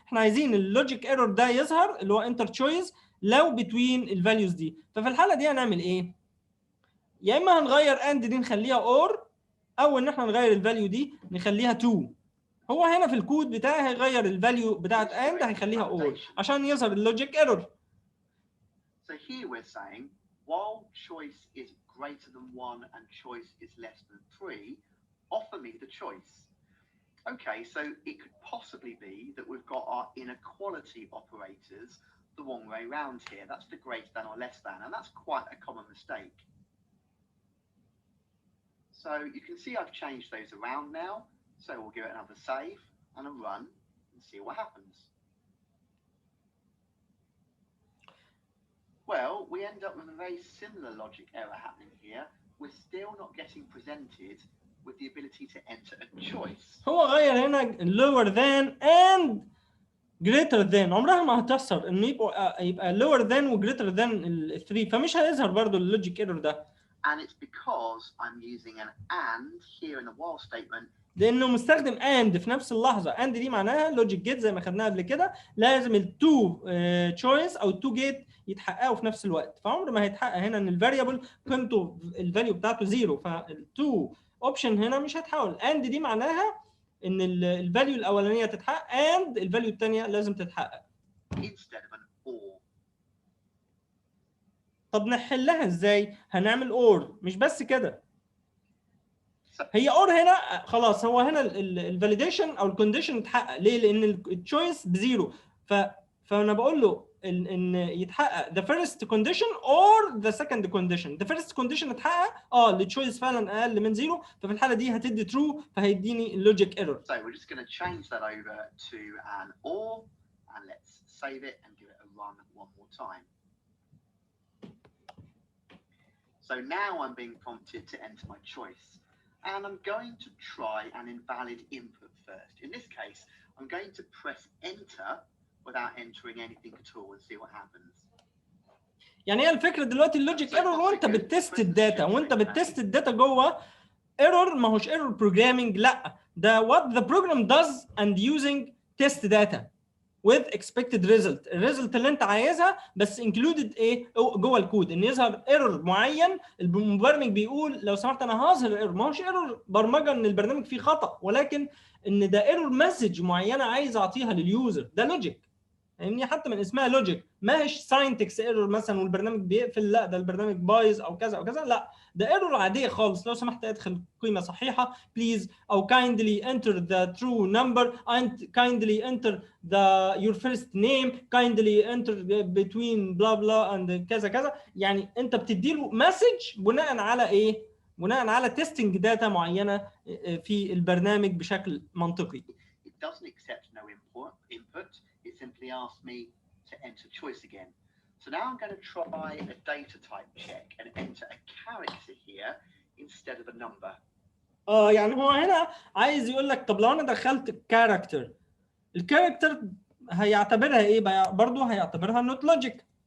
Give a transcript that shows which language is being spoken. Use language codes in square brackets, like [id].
[ar] احنا عايزين اللوجيك ايرور ده يظهر اللي هو انتر تشويس لو بتوين الفاليوز دي. ففي الحاله دي هنعمل ايه؟ يا اما هنغير اند دي نخليها اور، او ان احنا نغير الفاليو دي نخليها 2. هو هنا في الكود بتاعي هيغير الفاليو بتاعت اند هيخليها اور عشان يظهر اللوجيك ايرور. [en] So here we're saying while choice is greater than 1 and choice is less than 3, offer me the choice. Okay, so it could possibly be that we've got our inequality operators the wrong way round here. That's the greater than or less than, and that's quite a common mistake. So you can see I've changed those around now. So we'll give it another save and a run and see what happens. Well, we end up with a very similar logic error happening here. We're still not getting presented with the ability to enter a choice. [ar] هو غير هنا [en] lower than and greater than، [ar] عمرها ما هتحصل ان يبقى [en] lower than [ar] و [en] greater than [ar] ال 3، فمش هيظهر برضو اللوجيك ايرور ده. [en] And it's because I'm using an and here in the while statement. [ar] لانه مستخدم and في نفس اللحظه. and دي معناها لوجيك جيت زي ما خدناها قبل كده، لازم التو تشويس او التو جيت يتحققوا في نفس الوقت. فعمر ما هيتحقق هنا ان الفاريبل قيمته الفاليو بتاعته 0، فالتو اوبشن هنا مش هتحول. and دي معناها ان الفاليو الاولانيه تتحقق and الفاليو الثانيه لازم تتحقق. [en] Instead of an or. [ar] طب نحلها ازاي؟ هنعمل اور. مش بس كده، هي اور هنا خلاص. هو هنا الفاليديشن او الكونديشن اتحقق. ليه؟ لان التشويس بزيرو. فانا بقول له ان يتحقق [en] the first condition or the second condition. the first condition [ar] اتحقق التشويس فعلا اقل من زيرو، ففي الحاله دي هتدي true فهيديني اللوجيك ايرور. [en] So we're just going to change that over to an or and let's save it and give it a run one more time. So now I'm being prompted to enter my choice. And I'm going to try an invalid input first. In this case, I'm going to press enter without entering anything at all and see what happens. [ar] يعني هي الفكره دلوقتي اللوجيك ايرور وانت بتست الداتا، وانت بتست الداتا جوه ايرور ما هوش ايرور بروجرامينج، لا ده [en] what the program does and using test data with expected result. [ar] الريزلت اللي انت عايزها بس included ايه جوه الكود، ان يظهر ايرور معين. المبرمج بيقول لو سمحت انا هظهر ايرور، ما هوش ايرور برمجه ان البرنامج فيه خطا، ولكن ان ده ايرور مسج معينه عايز اعطيها لليوزر. ده لوجيك، فاهمني؟ حتى من اسمها لوجيك، ما هيش ساينتكس ايرور مثلا والبرنامج بيقفل، لا ده البرنامج بايظ او كذا او كذا، لا ده ايرور عاديه خالص. لو سمحت ادخل قيمه صحيحه بليز، او [en] kindly enter the true number and kindly enter your first name, kindly enter between blah blah [ar] and كذا كذا. يعني انت بتدي له مسج بناء على ايه؟ بناء على تيستنج داتا معينه في البرنامج بشكل منطقي. [en] It doesn't accept no input. It simply asks me to enter choice again. So now I'm going to try a data type check and enter a character here instead of a number. [ar] يعني هو هنا عايز يقول لك طب لو انا دخلت كاركتر، الكاركتر هيعتبرها ايه بقى؟ برضه هيعتبرها نوت لوجيك.